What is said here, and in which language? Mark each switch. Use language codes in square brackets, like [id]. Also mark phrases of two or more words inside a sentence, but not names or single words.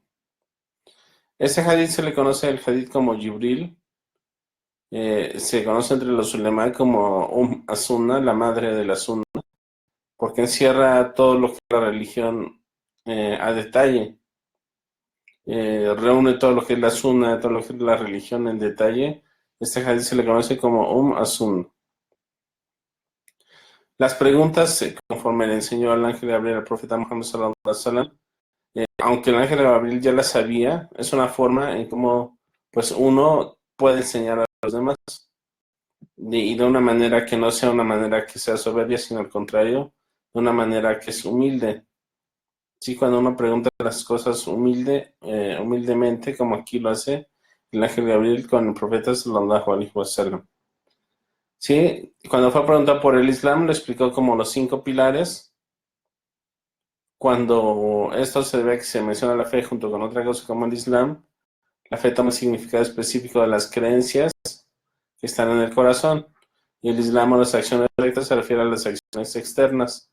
[es] Ese hadith se le conoce el hadith como Jibril, se conoce entre los ulema como As-Sunna, la madre de la Sunna, porque encierra todo lo que es la religión a detalle. Reúne todo lo que es la Sunna, todo lo que es la religión en detalle. Este hadith se le conoce como As-Sunna. Las preguntas, conforme le enseñó al ángel Gabriel al profeta Muhammad [ar] صلى الله عليه وسلم, [es] aunque el ángel Gabriel ya las sabía, es una forma en cómo pues uno puede enseñar a los demás y de una manera que no sea una manera que sea soberbia, sino al contrario, de una manera que es humilde. Sí, cuando uno pregunta las cosas humildemente, como aquí lo hace el ángel Gabriel con el profeta [ar] صلى الله عليه وسلم. [es] Sí, cuando fue a preguntar por el Islam, le explicó como los 5 pilares. Cuando esto se ve que se menciona la fe junto con otra cosa como el Islam, la fe toma el significado específico de las creencias que están en el corazón, y el Islam o las acciones rectas se refiere a las acciones externas.